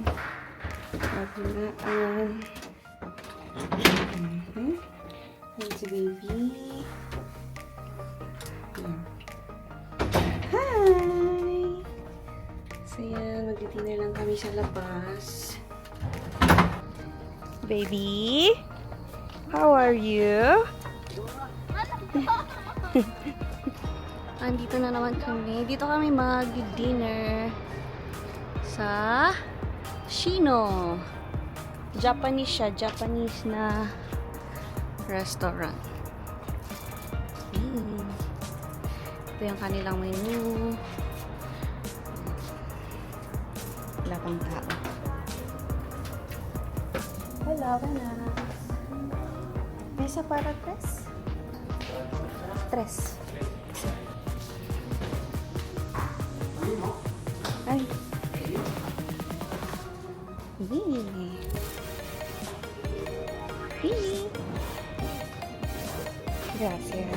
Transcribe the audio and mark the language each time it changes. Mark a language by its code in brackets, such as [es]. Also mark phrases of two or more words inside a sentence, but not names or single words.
[tl] Paghinaan. Ayan si baby. Hi! So yan, mag-dinner lang kami sa labas. [en] Baby? How are you? [tl] Andito na naman kami. Dito kami mag-dinner sa Shino. Japanese siya. Japanese na restaurant. Ito yung kanilang menu. Wala pang tao. Hello, Vanas. [es] Mesa para tres? Tres. Ay. Gracias.